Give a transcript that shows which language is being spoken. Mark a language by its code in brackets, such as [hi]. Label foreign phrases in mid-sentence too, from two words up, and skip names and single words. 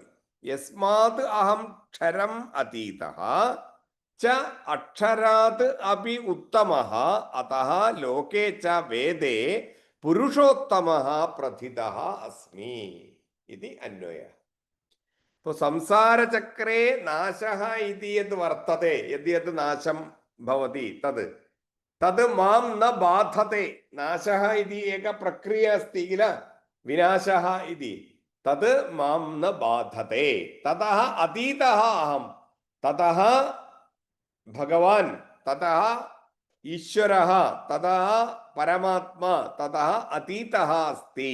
[sa] യസ്മാത് അഹം ക്ഷരം അതീതഃ ച അക്ഷരാത് അപി ഉത്തമഃ അതഃ ലോകേ ച വേദേ പുരുഷോത്തമഃ പ്രഥിതഃ അസ്മി ഇതി അന്വയഃ. तो संसारचक्रे नाशः इति यद् वर्तते, यद् नाशं भवति तद् तद् मां न बाधते. नाशः इति एका प्रक्रिया अस्ति किल, विनाशः इति, तद् मां न बाधते. ततः अतीतः अहं, ततः भगवान्, ततः ईश्वरः, ततः परमात्मा, ततः अतीतः अस्ति.